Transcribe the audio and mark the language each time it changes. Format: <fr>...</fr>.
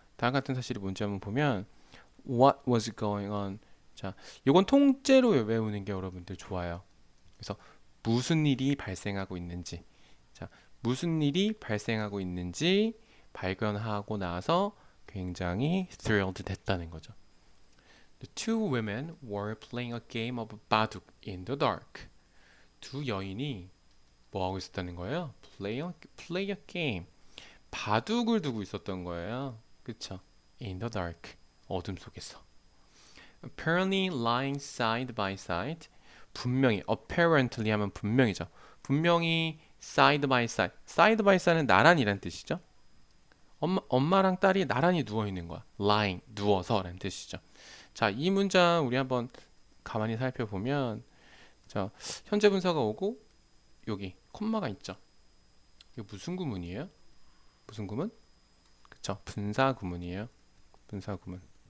<ko>다음 같은 사실이 뭔지 한번 보면</ko> <en>What was going on?</en> <ko>자, 이건 통째로 외우는 게 여러분들 좋아요. 그래서 무슨 일이 발생하고 있는지, 자, 무슨 일이 발생하고 있는지 발견하고 나서 굉장히 thrilled 됐다는 거죠.</ko> <en>The two women were playing a game of 바둑 in the dark.</en> <ko>두 여인이 뭐 하고 있었다는 거예요?</ko> <en>Play a game.</en> <ko>바둑을 두고 있었던 거예요. 그쵸?</ko> <en>In the dark.</en> <ko>어둠 속에서.</ko> <en>Apparently lying side by side.</en> <ko>분명히, apparently 하면 분명이죠. 분명히</ko> <en>side by side.</en> <ko>side by side는 나란히란 뜻이죠. 엄마랑 딸이 나란히 누워 있는 거야. lying, 누워서라는 뜻이죠. 자, 이 문장 우리 한번 가만히 살펴보면 자, 현재 분사가 오고 여기 콤마가 있죠. 이거 무슨 구문이에요? 무슨 구문? 그쵸, 분사 구문이에요. 분사 구문.</ko>